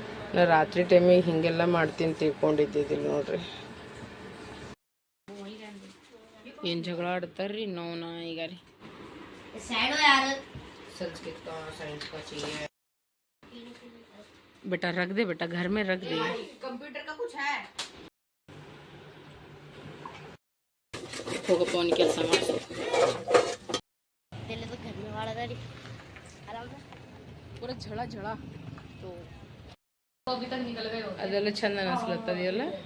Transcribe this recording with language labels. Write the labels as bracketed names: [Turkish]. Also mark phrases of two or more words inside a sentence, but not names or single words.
[Kannada] ನಾ ರಾತ್ರಿ ಟೈಮಿಗೆ ಹಿಂಗೆಲ್ಲ ಮಾಡ್ತೀನಿ ತಿಳ್ಕೊಂಡಿದ್ದಿದ್ದಿಲ್ಲ ನೋಡ್ರಿ. ಏನು ಜಗಳ ಆಡ್ತಾರ್ರಿ ನೋನ ಈಗ ರೀ. [Hindi] बेटा रख दे, बेटा घर में रख दे. कंप्यूटर का कुछ है [Kannada] ಹೋಗಪ್ಪ ಅವನಿಗೆ ಕೆಲಸ ಮಾಡಿಸು. ಪೂರ ಝಳ ಝಳ ಅದೆಲ್ಲ ಚಂದ ಅನಿಸ್ಲತ್ತದೆಯಲ್ಲ.